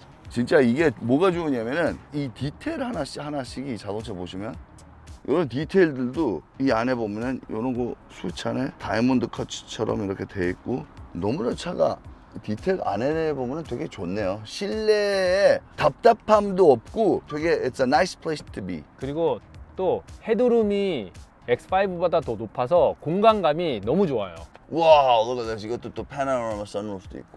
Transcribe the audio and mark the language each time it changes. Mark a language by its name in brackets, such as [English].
[Korean] 진짜 이게 뭐가 좋으냐면은 이 디테일 하나씩 이 자동차 보시면 이런 디테일들도 이 안에 보면은 이런 거 수찬에 다이아몬드 컷처럼 이렇게 돼 있고, 너무나 차가 디테일 안에 보면은 되게 좋네요. 실내에 답답함도 없고 되게 [English] it's a nice place to be. [Korean] 그리고 또 헤드룸이 X5보다 더 높아서 공간감이 너무 좋아요. [English] 와, look at this. [Korean] 이것도 또 파노라마 선루프도 있고.